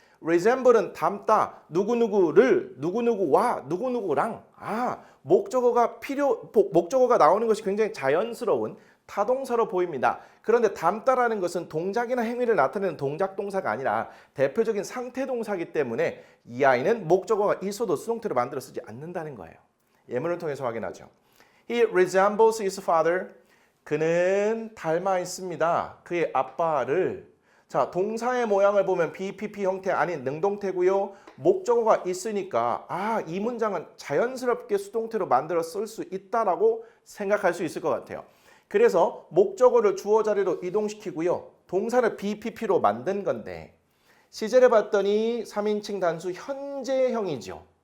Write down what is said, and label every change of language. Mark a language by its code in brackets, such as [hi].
[ko] resemble은 닮다, 누구누구를, 누구누구와 누구누구랑 목적어가 나오는 것이 굉장히 자연스러운 타동사로 보입니다. 그런데 닮다라는 것은 동작이나 행위를 나타내는 동작동사가 아니라 대표적인 상태동사이기 때문에 이 아이는 목적어가 있어도 수동태로 만들어 쓰지 않는다는 거예요. 예문을 통해서 확인하죠. [en] He resembles his father. [ko] 그는 닮아 있습니다. 그의 아빠를. 자, 동사의 모양을 보면 BPP 형태 아닌 능동태고요. 목적어가 있으니까 이 문장은 자연스럽게 수동태로 만들어 쓸 수 있다라고 생각할 수 있을 것 같아요. 그래서 목적어를 주어 자리로 이동시키고요. 동사를 BPP로 만든 건데 시제를 봤더니 3인칭 단수 현재형이죠.